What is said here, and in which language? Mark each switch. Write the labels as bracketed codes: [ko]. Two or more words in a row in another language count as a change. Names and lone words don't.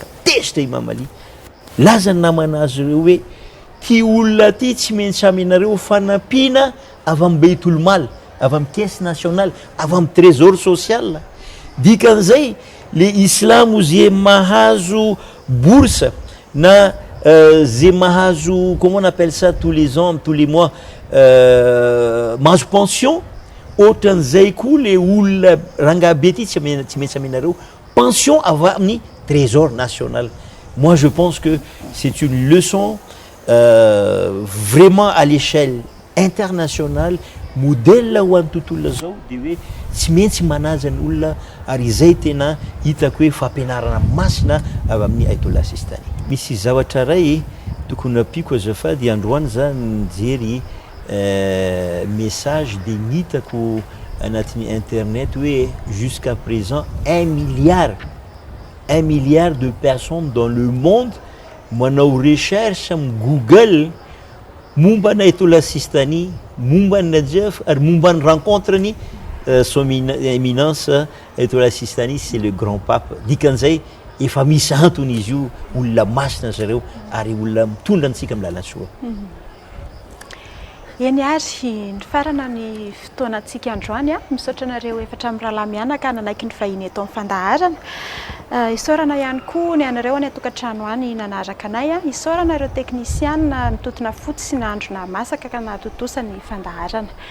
[mg] Tesitra Imam Ali, laza ny namanazy reo hoe ty olona ty tsy maintsy amenareo fanampiana avy amin'ny Beitul Mal, avy amin'ny [fr] caisse nationale, [mg] avy amin'ny [fr] trésor social. [mg] Dikan'izay le islamo zay mahazo bourse na zay mahazo, [fr] comment on appelle ça, tous les ans, tous les mois, [mg] mahazo pension, ohatran'izay koa le olona rangabe ty tsy maintsy amenareo pension avy amin'ny [fr] trésor national. Moi je pense que c'est une leçon vraiment à l'échelle internationale, modèle [mg] ho an'ny tontolo zao, de hoe tsy maintsy manaja ny olona, ary izay tena hitako hoe fampianarana masina avy amin'ny Ayatollah Sistani. Misy zavatra ray tokony ampiko azafady, androany za nijery message de nitako anatin'ny internet hoe [fr] jusqu'à présent 1 milliard de personnes dans le monde [mg] manao recherche amin'ny Google momba ny Ayatollah Sistani, momba ny Najaf, ary momba ny rencontre ny [fr] son éminence [mg] Ayatollah Sistani, [fr] c'est le grand pape. [mg] Dikan'izay efa misy antony izy io, olona masina zareo ary olona mitondra antsika amin'ny lalan-tsoa. Eny ary ny farana ny fotoanantsika androany misaotra anareo efatra amin'ny rahalahy mianaka nanaiky ny vahiny eto amin'ny fandaharana. Isaorana ihany koa ny anareo any atokantrano any nanaraka anay, isaorana ireo teknisiana nitotona fotsy sy nandrona masaka ka nahatotosany fandaharana.